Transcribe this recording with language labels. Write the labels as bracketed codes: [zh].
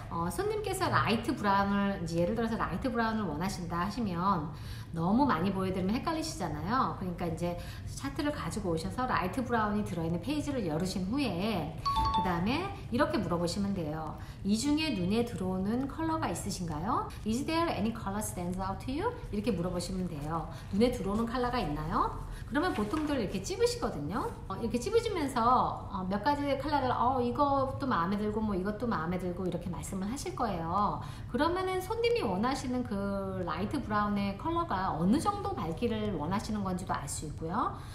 [ko] 손님께서 라이트 브라운을 이제 예를 들어서 라이트 브라운을 원하신다 하시면 너무 많이 보여드리면 헷갈리시잖아요. 그러니까 이제 차트를 가지고 오셔서 라이트 브라운이 들어있는 페이지를 열으신 후에 그 다음에 이렇게 물어보시면 돼요. 이 중에 눈에 들어오는 컬러가 있으신가요? [en] Is there any color stands out to you? [ko] 이렇게 물어보시면 돼요. 눈에 들어오는 컬러가 있나요? 그러면 보통들 이렇게 찝으시거든요. 이렇게 찝으시면서 몇 가지 컬러를 이것도 마음에 들고 뭐 이것도 마음에 들고 이렇게 말씀을 하실 거예요. 그러면은 손님이 원하시는 그 라이트 브라운의 컬러가 어느 정도 밝기를 원하시는 건지도 알 수 있고요.